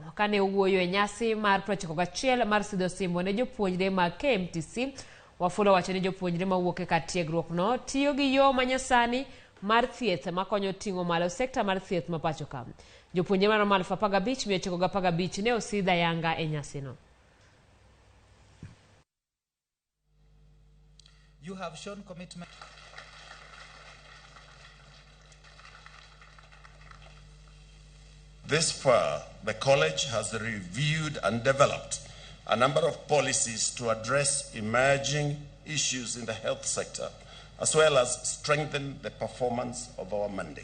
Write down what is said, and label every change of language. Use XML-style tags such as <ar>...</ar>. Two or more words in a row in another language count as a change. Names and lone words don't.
<luo>Kane owuoyo e nyasi mar 91 mar sidho osimbo ne jopuonjre mag KMTC, Wafula wacho ni jopuonjre mawuok e kar tiegruok no tiyo gi yo manyasani mar thieth makonyo ting'o malo sekta mar thieth mapacho ka. Jopuonjre mar 15,915 ne osidhi ayanga e nyasi no.</luo> <en>You have shown commitment. This far, the college has reviewed and developed a number of policies to address emerging issues in the health sector, as well as strengthen the performance of our mandate.</en>